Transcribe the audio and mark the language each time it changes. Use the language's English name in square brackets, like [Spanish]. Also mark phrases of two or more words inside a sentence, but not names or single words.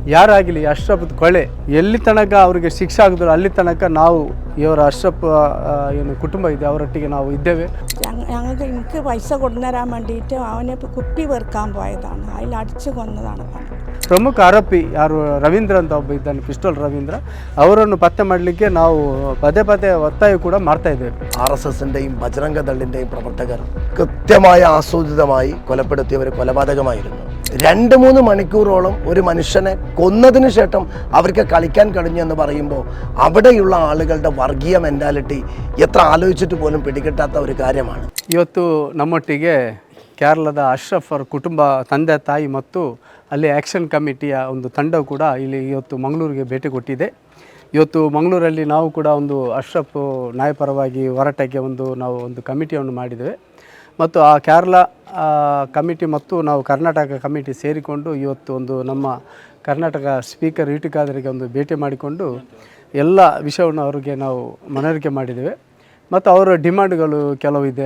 [Kannada] ಯಾರಾಗಲಿ ಅಶ್ರಫ್ ಕೊಳೆ ಎಲ್ಲಿ ತನಕ ಅವರಿಗೆ ಶಿಕ್ಷೆ ಆಗಿದ್ರು ಅಲ್ಲಿ ತನಕ ನಾವು ಇವರ ಅಶ್ರಫ್ ಏನು ಕುಟುಂಬ ಇದೆ ಅವರೊಟ್ಟಿಗೆ ನಾವು ಇದ್ದೇವೆ. [Malayalam] ഞങ്ങൾക്ക് എനിക്ക് പൈസ കൊണ്ടുതരാൻ വേണ്ടിയിട്ട് അവനെ കുപ്പി പെറുക്കാൻ പോയതാണ്, അതിൽ അടിച്ചു കൊന്നതാണ്. [Kannada] ಪ್ರಮುಖ ಆರೋಪಿ ಯಾರು ರವೀಂದ್ರ ಅಂತ ಒಬ್ಬ ಇದ್ದಾನೆ, ಪಿಸ್ಟೋಲ್ ರವೀಂದ್ರ, ಅವರನ್ನು ಪತ್ತೆ ಮಾಡಲಿಕ್ಕೆ ನಾವು ಪದೇ ಪದೇ ಒತ್ತಾಯ ಕೂಡ ಮಾಡ್ತಾ ಇದ್ದೇವೆ. [Malayalam] RSSൻ്റെയും ബജറംഗ ദളിൻ്റെയും പ്രവർത്തകർ കൃത്യമായ ആസൂത്രിതമായി കൊലപ്പെടുത്തിയവർ കൊലപാതകമായിരുന്നു. 2-3 മണിക്കൂറോളം ഒരു മനുഷ്യനെ കൊന്നതിന് ശേഷം അവർക്ക് കളിക്കാൻ കഴിഞ്ഞു എന്ന് പറയുമ്പോൾ അവിടെയുള്ള ആളുകളുടെ വർഗീയ മെൻറ്റാലിറ്റി എത്ര ആലോചിച്ചിട്ട് പോലും പിടികിട്ടാത്ത ഒരു കാര്യമാണ്. [Kannada] ಇವತ್ತು ನಮ್ಮೊಟ್ಟಿಗೆ ಕೇರಳದ ಅಶ್ರಫ್ ಅವರ ಕುಟುಂಬ, ತಂದೆ ತಾಯಿ ಮತ್ತು ಅಲ್ಲಿ ಆ್ಯಕ್ಷನ್ ಕಮಿಟಿಯ ಒಂದು ತಂಡವು ಕೂಡ ಇಲ್ಲಿ ಇವತ್ತು ಮಂಗಳೂರಿಗೆ ಭೇಟಿ ಕೊಟ್ಟಿದೆ. ಇವತ್ತು ಮಂಗಳೂರಲ್ಲಿ ನಾವು ಕೂಡ ಒಂದು ಅಶ್ರಫ್ ನ್ಯಾಯಪರವಾಗಿ ಹೋರಾಟಕ್ಕೆ ನಾವು ಒಂದು ಕಮಿಟಿಯನ್ನು ಮಾಡಿದ್ದೇವೆ ಮತ್ತು ಆ ಕೇರಳ ಕಮಿಟಿ ಮತ್ತು ನಾವು ಕರ್ನಾಟಕ ಕಮಿಟಿ ಸೇರಿಕೊಂಡು ಇವತ್ತು ನಮ್ಮ ಕರ್ನಾಟಕ ಸ್ಪೀಕರ್ UT ಖಾದರ್ಗೆ ಒಂದು ಭೇಟಿ ಮಾಡಿಕೊಂಡು ಎಲ್ಲ ವಿಷಯವನ್ನು ಅವರಿಗೆ ನಾವು ಮನವರಿಕೆ ಮಾಡಿದ್ದೇವೆ ಮತ್ತು ಅವರ ಡಿಮಾಂಡ್ಗಳು ಕೆಲವು ಇದೆ.